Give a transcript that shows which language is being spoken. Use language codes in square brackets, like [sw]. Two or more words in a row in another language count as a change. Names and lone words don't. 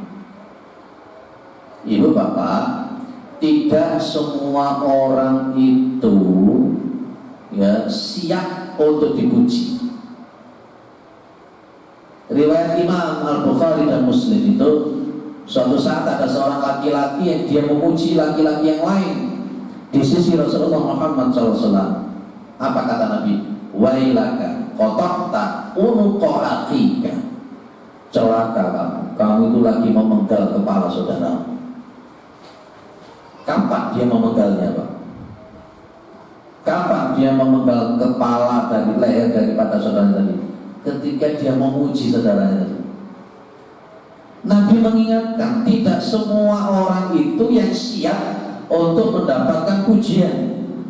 [id] Ibu bapak, tidak semua orang itu ya siap untuk dipuji. Riwayat Imam Al-Bukhari dan Muslim itu, suatu saat ada seorang laki-laki yang dia memuji laki-laki yang lain di sisi Rasulullah Muhammad SAW. Apa kata Nabi? [ar] ويلك قطعت عنق أخيك. [id] Celaka kamu itu lagi memenggal kepala saudaramu. Kapan dia memenggalnya, Pak? Kapan dia memenggal kepala dari leher daripada saudara tadi? Ketika dia memuji saudaranya tadi. Nabi mengingatkan tidak semua orang itu yang siap untuk mendapatkan pujian.